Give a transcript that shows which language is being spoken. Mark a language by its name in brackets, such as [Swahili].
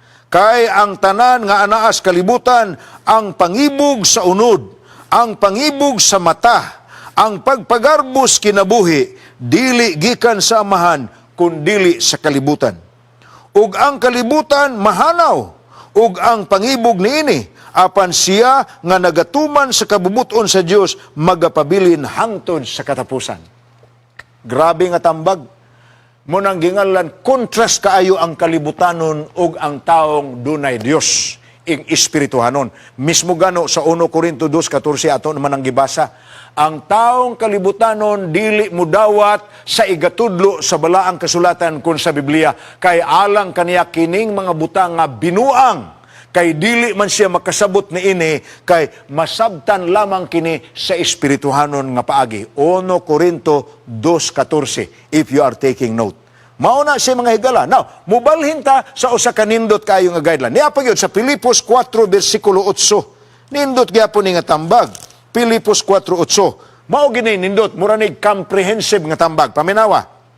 [Cebuano] Kay ang tanan nga anaas kalibutan, ang pangibog sa unod, ang pangibog sa mata, ang pagpagarbos kinabuhi, dili gikan sa amahan, kundili sa kalibutan. ug ang kalibutan mahanaw, ug ang pangibog niini, apan siya nga nagatuman sa kabubuton sa Dios magapabilin hangtod sa katapusan. Grabe nga tambag. Munang gingalan, kontrast kaayo ang kalibutanon ug ang taong dunay Dios, ing espirituhanon. Mismo gano sa 1 Corinto 2:14 ato naman ang gibasa, ang taong kalibutanon dili mudawat sa igatudlo sa balaang kasulatan kun sa Biblia, kay alang kaniya kining mga butang nga binuang, kay dili man siya makasabot ni ini, kay masabtan lamang kini sa espirituhanon nga paagi. [English] 1 Corinto 2:14, if you are taking note. [Cebuano] Mauna siya mga higala. Now, mubalhin ta sa usa ka nindot kayo nga guideline. Niya pa yun sa Filipos 4:8. Nindot gyapon ni nga tambag. Filipos 4:8. Mao gini nindot, mura ni comprehensive nga tambag. Paminawa.